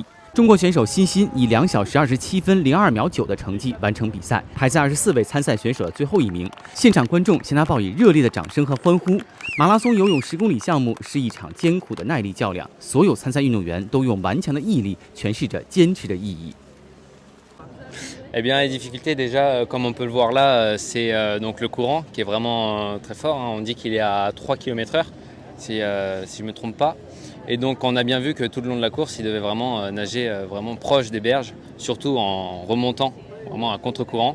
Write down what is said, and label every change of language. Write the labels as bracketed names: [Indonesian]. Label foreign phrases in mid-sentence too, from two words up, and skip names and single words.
[Chinese] 中国选手辛欣以2小时27分02秒9的成绩完成比赛，排在24位参赛选手的最后1名。现场观众向他报以热烈的掌声和欢呼。马拉松游泳10公里项目是一场艰苦的耐力较量，所有参赛运动员都用顽强的毅力诠释着坚持的意义。 [French] Eh bien, les difficultés, déjà, comme on peut le voir là, c'est donc le courant qui est vraiment très fort. On dit qu'il est à 3 km/h, si je ne me trompe pas. Et donc, on a bien vu que tout le long de la course, il devait vraiment nager vraiment proche des berges, surtout en remontant, vraiment à contre-courant.